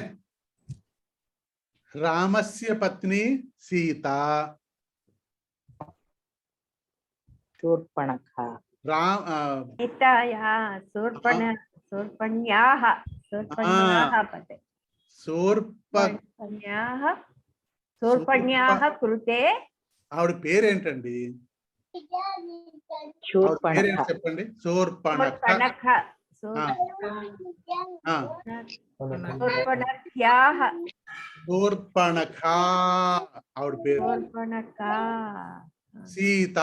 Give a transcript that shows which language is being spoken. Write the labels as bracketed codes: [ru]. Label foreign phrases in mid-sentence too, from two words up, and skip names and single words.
[sa] अरे रामस्य पत्नी सीता। शूर्पणखा राम सीतायाः शूर्पण्याः पते शूर्पण्याः कृते [te] ఆవిడ పేరేంటండి? ఆవిడ పేరేంటి చెప్పండి? శూర్పణఖ. [sa] शूर्पणख्याः [te] శూర్పణఖ ఆవిడ పేరు. సీతా.